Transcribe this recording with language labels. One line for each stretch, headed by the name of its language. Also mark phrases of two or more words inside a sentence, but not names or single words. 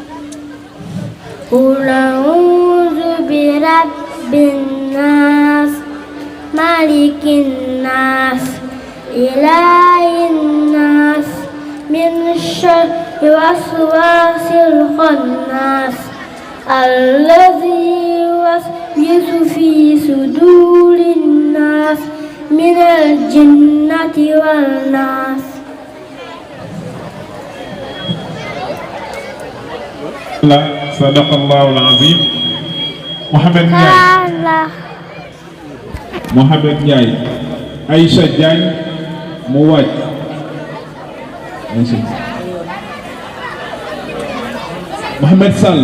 Arabic: قل أعوذ برب الناس ملك الناس إله الناس من شر الوسواس الخناس الذي يوسوس في صدور الناس من الجنة والناس. صدق الله العظيم.
Wolof: محمد Ndiaye. Mohamed Ndiaye. Aïcha Diagne mu waaj. Mohamed Sall.